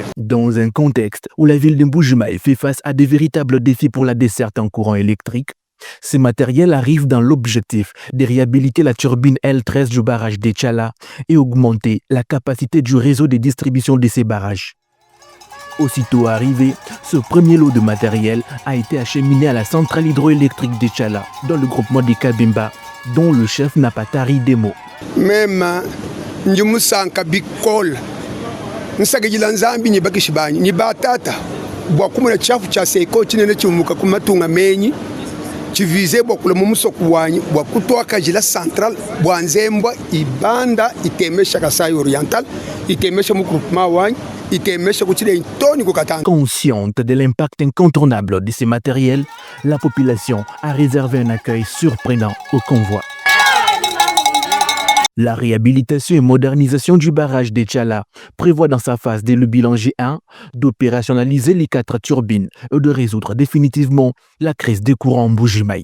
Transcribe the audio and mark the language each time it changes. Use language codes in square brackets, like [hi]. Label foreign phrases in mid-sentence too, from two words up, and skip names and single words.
[fr] Dans un contexte où la ville de Mbuji-Mayi fait face à de véritables défis pour la desserte en courant électrique, ces matériels arrivent dans l'objectif de réhabiliter la turbine L13 du barrage de Tchala et augmenter la capacité du réseau de distribution de ces barrages. Aussitôt arrivé, ce premier lot de matériel a été acheminé à la centrale hydroélectrique de Tchala, dans le groupement de Kabimba, dont le chef n'a pas tari des mots. [lua] Même Njumusanka Bikol, Nsagila Nzambi ni Bakishibani, ni Batata, Bokumuna Chafu cha Seiko, Chinene Chumuka Kumatunga Meni, Chivize Bokula Mumusoku wanyi, Bwakutoa Kajila Central, Bwanzembwa, Ibanda, Itemesha Kasai Oriental, Itemesha Mukrupma wanyi, [fr] Consciente de l'impact incontournable de ces matériels, la population a réservé un accueil surprenant au convoi. La réhabilitation et modernisation du barrage de Tchala prévoit dans sa phase dès le bilan G1 d'opérationnaliser les 4 turbines et de résoudre définitivement la crise des courants en Mbuji-Mayi.